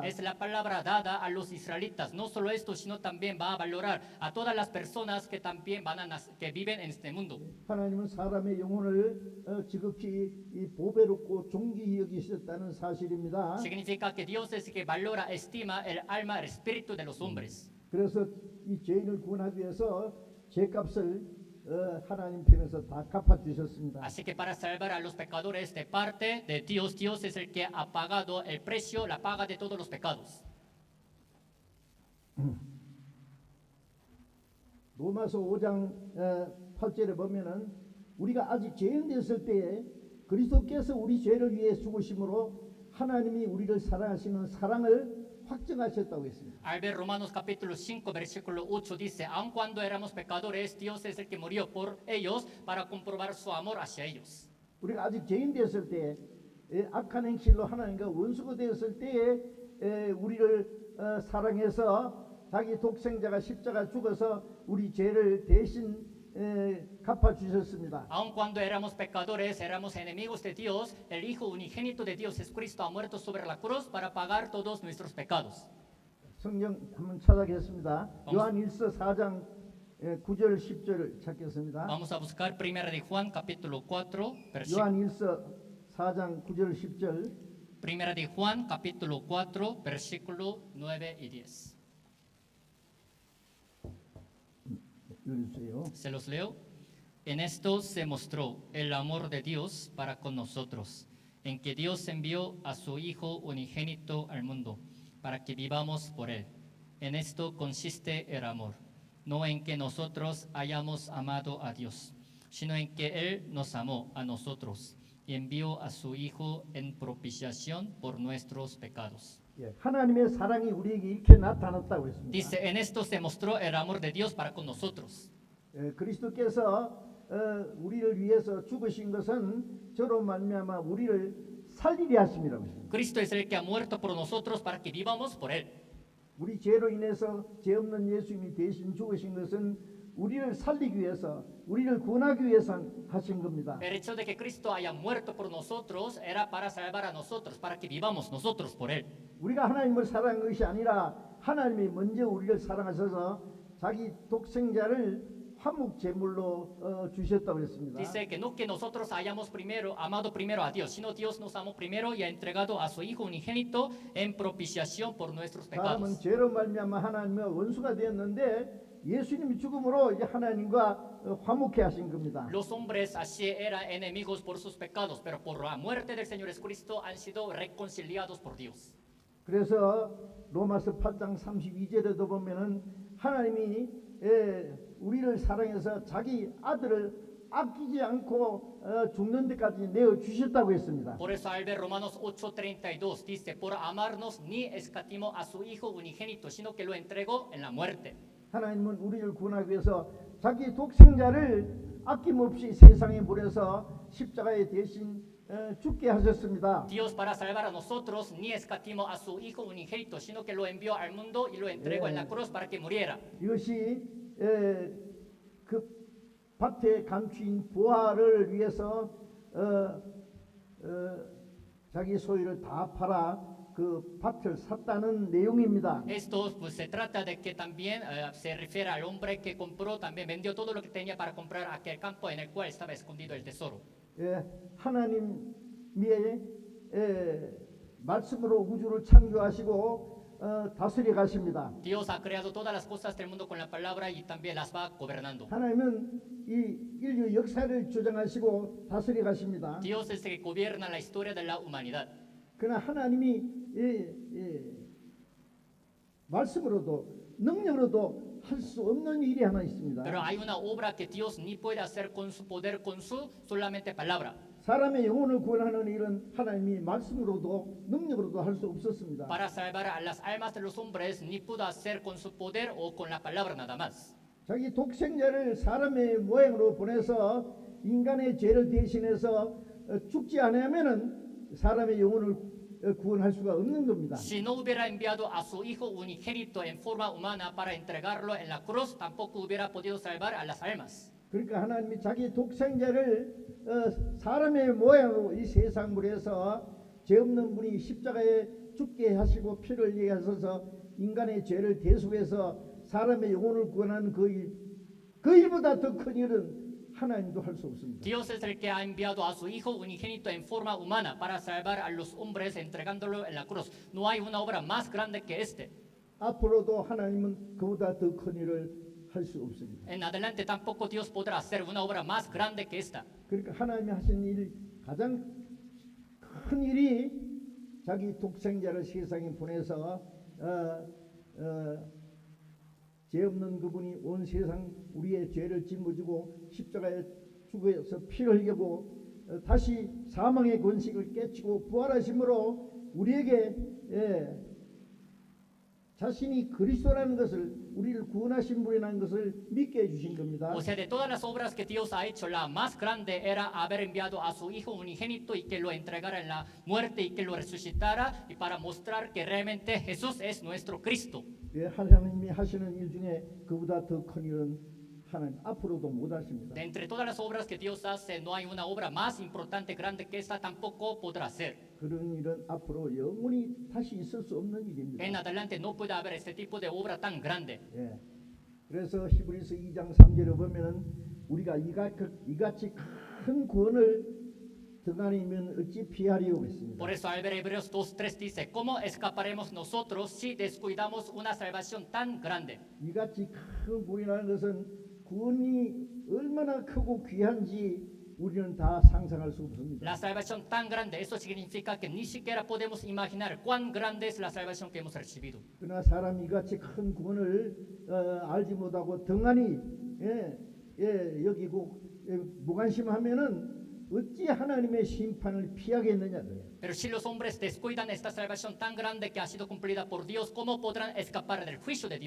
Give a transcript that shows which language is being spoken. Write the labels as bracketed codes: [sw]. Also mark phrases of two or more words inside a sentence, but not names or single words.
[es] Es la palabra dada a los israelitas. No solo esto, sino también va a valorar a todas las personas que también que viven en este mundo. [ko] 하나님은 사람의 영혼을 지극히 이 보배롭고 종기 여기셨다는 사실입니다. [es] Significa que Dios es el que valora, estima el alma, el espíritu de los hombres. [ko] 그래서 이 죄인을 구원하기 위해서 죄값을 하나님 편에서 다 갚아주셨습니다. [es] Así que para salvar a los pecadores de parte de Dios, Dios es el que ha pagado el precio, la paga de todos los pecados. [ko] 로마서 5장 8절에 보면은 우리가 아직 죄인 됐을 때에 그리스도께서 우리 죄를 위해 죽으심으로 하나님이 우리를 사랑하시는 사랑을 확증하셨다고 했습니다. [es] Al ver Romanos capítulo 5, versículo 8 dice, aun cuando éramos pecadores, Dios es el que murió por ellos para comprobar su amor hacia ellos. [ko] 우리가 아직 죄인 됐을 때 악한 행실로 하나님과 원수가 되었을 때에 우리를 사랑해서 자기 독생자가 십자가 죽어서 우리 죄를 대신 갚아주셨습니다. [es] Aun cuando éramos pecadores, éramos enemigos de Dios, el Hijo unigénito de Dios, Jesucristo, ha muerto sobre la cruz para pagar todos nuestros pecados. [ko] 성경 한번 찾아보겠습니다. 요한일서 4장 9절 10절을 찾겠습니다. [es] Vamos a buscar 1 de Juan capítulo 4, [ko] 요한일서 4장 9절 10절. [es] 1 de Juan capítulo 4, versículo 9 y 10. [ko] 읽어주세요. [es] Se los leo. En esto se mostró el amor de Dios para con nosotros, en que Dios envió a su Hijo unigénito al mundo, para que vivamos por Él. En esto consiste el amor, no en que nosotros hayamos amado a Dios, sino en que Él nos amó a nosotros y envió a su Hijo en propiciación por nuestros pecados. [ko] 하나님의 사랑이 우리에게 이렇게 나타났다고 했습니다. [es] Dice, en esto se mostró el amor de Dios para con nosotros. [ko] 그리스도께서 우리를 위해서 죽으신 것은 저로 말미암아 우리를 살리게 하심이라고 했습니다. [es] Cristo es el que ha muerto por nosotros para que vivamos por Él. [ko] 우리 죄로 인해서 죄 없는 예수님이 대신 죽으신 것은 우리를 살리기 위해서, 우리를 구원하기 위해서 하신 겁니다. [es] El hecho de que Cristo haya muerto por nosotros era para salvar a nosotros, para que vivamos nosotros por Él. [ko] 우리가 하나님을 사랑한 것이 아니라 하나님이 먼저 우리를 사랑하셔서 자기 독생자를 화목 제물로 주셨다고 했습니다. [es] Dice que no que nosotros hayamos amado primero a Dios, sino Dios nos amó primero y ha entregado a su Hijo unigénito en propiciación por nuestros [ko] 사람은 [es] pecados. [ko] 죄로 말미암아 하나님과 원수가 되었는데 예수님이 죽음으로 이제 하나님과 화목해 하신 겁니다. [es] Los hombres así eran enemigos por sus pecados, pero por la muerte del Señor Jesucristo han sido reconciliados por Dios. [ko] 그래서 로마서 8장 32절에도 보면은 하나님이 우리를 사랑해서 자기 아들을 아끼지 않고 죽는 데까지 내어 주셨다고 했습니다. [es] Por eso al ver Romanos 8:32 dice, por amarnos ni escatimó a su Hijo unigénito, sino que lo entregó en la muerte. [ko] 하나님은 우리를 구원하기 위해서 자기 독생자를 아낌없이 세상에 보내서 십자가에 대신 죽게 하셨습니다. [es] Dios para salvar a nosotros ni escatimó a su Hijo unigénito, sino que lo envió al mundo y lo entregó en la cruz para que muriera. [ko] 이것이 그 밭에 감추인 보화를 위해서 자기 소유를 다 팔아 그 밭을 샀다는 내용입니다. [es] Esto pues se trata de que también se refiere al hombre que compró, también vendió todo lo que tenía para comprar aquel campo en el cual estaba escondido el tesoro. [ko] 하나님의 말씀으로 우주를 창조하시고 다스려 가십니다. [es] Dios ha creado todas las cosas del mundo con la palabra y también las va gobernando. [ko] 하나님은 이 인류 역사를 조정하시고 다스려 가십니다. [es] Dios es el que gobierna la historia de la humanidad. [ko] 그러나 하나님이 말씀으로도 능력으로도 할 수 없는 일이 하나 있습니다. [es] Pero hay una obra que Dios ni puede hacer con su poder, con su solamente palabra. [ko] 사람의 영혼을 구원하는 일은 하나님이 말씀으로도 능력으로도 할 수 없었습니다. [es] Para salvar a las almas de los hombres ni pudo hacer con su poder o con la palabra nada más. [ko] 자기 독생자를 사람의 모양으로 보내서 인간의 죄를 대신해서 죽지 않으면은 사람의 영혼을 구원할 수가 없는 겁니다. [es] Si no hubiera enviado a su Hijo unigénito en forma humana para entregarlo en la cruz, tampoco hubiera podido salvar a las almas. [ko] 그러니까 하나님이 자기 독생자를 사람의 모양으로 이 세상 물에서 죄 없는 분이 십자가에 죽게 하시고 피를 흘리게 하셔서 인간의 죄를 대속해서 사람의 영혼을 구원하는 그 일보다 더 큰 일은 하나님도 할 수 없습니다. [es] Dios es el que ha enviado a su Hijo unigénito en forma humana para salvar a los hombres entregándolo en la cruz. No hay una obra más grande que este. [ko] 앞으로도 하나님은 그보다 더 큰 일을 할 수 없습니다. [es] En adelante tampoco Dios podrá hacer una obra más grande que esta. [ko] 그러니까 하나님이 하신 일 가장 큰 일이 자기 독생자를 세상에 보내서 죄 없는 그분이 온 세상 우리의 죄를 짊어지고 십자가에 죽어서 피를 흘리고 다시 사망의 권식을 깨치고 부활하심으로 우리에게 자신이 그리스도라는 것을 우리를 구원하신 분이라는 것을 믿게 해주신 겁니다. [es] O sea, de todas las obras que Dios ha hecho, la más grande era haber enviado a su Hijo unigénito y que lo entregara en la muerte y que lo resucitara y para mostrar que realmente Jesús es nuestro Cristo. [ko] 하나님이 하시는 일 중에 그보다 더 큰 일은 하나님 앞으로도 못 하십니다. [es] De entre todas las obras que Dios hace, no hay una obra más importante, grande que esta, tampoco podrá hacer. [ko] 그런 일은 앞으로 영원히 다시 있을 수 없는 일입니다. [es] En adelante no puede haber este tipo de obra tan grande. [ko] 예. 그래서 히브리서 2장 3절에 보면은 우리가 이같이 큰 구원을 등한이면 어찌 피하리오 했습니다. [es] Por eso al ver Hebreos 2:3 dice, ¿cómo escaparemos nosotros si descuidamos una salvación tan grande? [ko] 이같이 큰 구원이라는 것은 구원이 얼마나 크고 귀한지 우리는 다 상상할 수 없습니다. [es] La salvación tan grande, eso significa que ni siquiera podemos imaginar cuán grande es la salvación que hemos recibido. [ko] 그러나 사람이 이같이 큰 구원을 알지 못하고 등한히 여기고 무관심하면은 어찌 하나님의 심판을 피하겠느냐 그래요. [es] Pero si los hombres descuidan esta salvación tan grande que ha sido cumplida por Dios, ¿cómo podrán escapar del juicio de Dios?